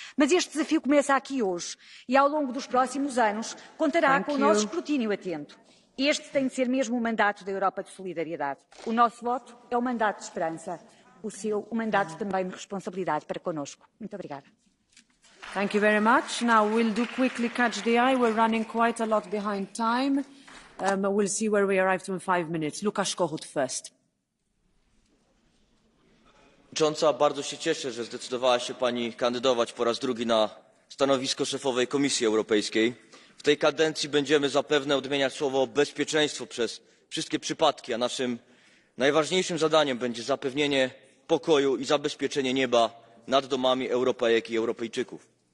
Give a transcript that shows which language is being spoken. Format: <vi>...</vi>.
<pt>Mas este desafio começa aqui hoje e, ao longo dos próximos anos, contará com o nosso escrutínio atento. Este tem de ser mesmo o mandato da Europa de solidariedade. O nosso voto é o mandato de esperança. O seu, o mandato também de responsabilidade para connosco. Muito obrigada.</pt> <en>Thank you very much. Now we'll do quickly catch the eye. We're running quite a lot behind time. We'll see where we arrive to in 5 minutes. Lukasz Kohut first.</en> <pl>Przewodnicząca, bardzo się cieszę, że zdecydowała się Pani kandydować po raz drugi na stanowisko szefowej Komisji Europejskiej. W tej kadencji będziemy zapewne odmieniać słowo bezpieczeństwo przez wszystkie przypadki, a naszym najważniejszym zadaniem będzie zapewnienie pokoju i zabezpieczenie nieba nad domami Europejek i Europejczyków.</pl>